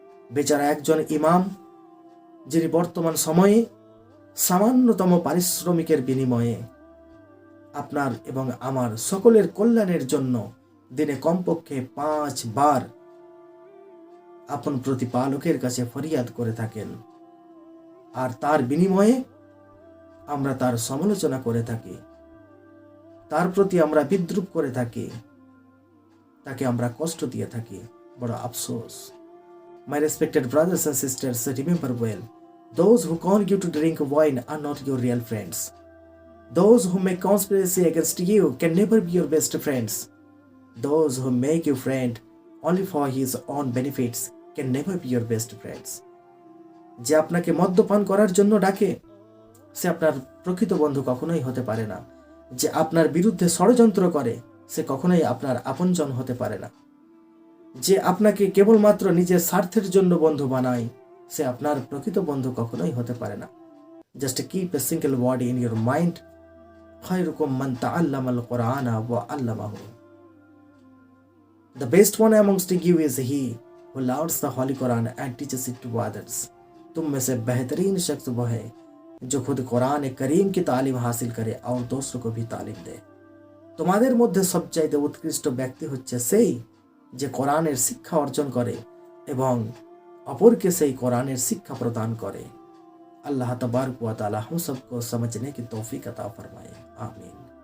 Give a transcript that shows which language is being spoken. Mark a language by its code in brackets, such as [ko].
[bn] বেচারা একজন ইমাম যিনি বর্তমান সময়ে সামান্যতম পারিশ্রমিকের বিনিময়ে আপনার এবং আমার সকলের কল্যাণের জন্য দিনে কমপক্ষে 5 বার আপন প্রতিপালকের কাছে ফরিয়াদ করে থাকেন, আর তার বিনিময়ে আমরা তার সমালোচনা করে থাকি, তার প্রতি আমরা বিদ্রুপ করে থাকি, তাকে আমরা কষ্ট দিয়ে থাকি। বড় আফসোস। [en] My respected brothers and sisters, remember well, those who call you to drink wine are not your real friends. Those who make conspiracy against you can never be your best friends. Those who make you friend only for his own benefits can never be your best friends. [bn] যে আপনাকে মদ্যপান করার জন্য ডাকে সে আপনার প্রকৃত বন্ধু কখনোই হতে পারে না। যে আপনার বিরুদ্ধে ষড়যন্ত্র করে সে কখনোই আপনার আপনজন হতে পারে না। যে আপনাকে কেবলমাত্র নিজের স্বার্থের জন্য বন্ধু বানায় সে আপনার প্রকৃত বন্ধু কখনোই হতে পারে না। [en] just keep a single word in your mind, [ar] খায়রুকুম মান তাআল্লামাল কুরআন ওয়া আল্লামাহু। [en] The best one amongst you is he who learns the Holy Quran and teaches it to others. [hi] तुम में से बेहतरीन शख्स वो है जो खुद कुरान करीम की तालीम हासिल करे और दूसरों को भी तालीम दे। [bn] তোমাদের মধ্যে সবচাইতে উৎকৃষ্ট ব্যক্তি হচ্ছে সেই যে কোরআনের শিক্ষা অর্জন করে এবং অপরকে সেই কোরআনের শিক্ষা প্রদান করে। [hi] अल्लाह तबारक व तआला हम सबको समझने की तौफीक अता फरमाए। आमीन।